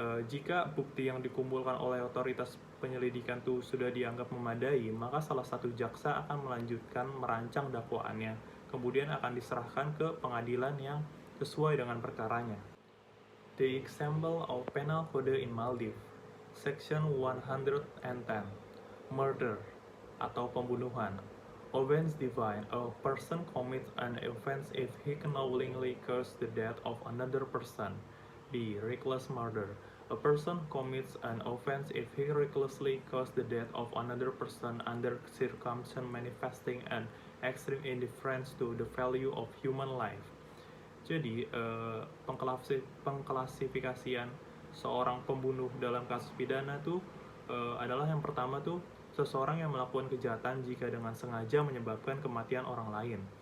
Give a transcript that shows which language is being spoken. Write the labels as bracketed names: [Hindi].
[Indonesian] Jika bukti yang dikumpulkan oleh otoritas penyelidikan itu sudah dianggap memadai, maka salah satu jaksa akan melanjutkan merancang dakwaannya, kemudian akan diserahkan ke pengadilan yang sesuai dengan perkaranya. [English] The example of Penal Code in Maldives. Section 110. [Indonesian] Murder atau pembunuhan. [English] Offense divine. A person commits an offense if he knowingly causes the death of another person. B. Reckless murder. A person commits an offense if he recklessly causes the death of another person under circumstances manifesting an extreme indifference to the value of human life. [Indonesian] Jadi, pengklasifikasian seorang pembunuh dalam kasus pidana tuh adalah yang pertama tuh seseorang yang melakukan kejahatan jika dengan sengaja menyebabkan kematian orang lain.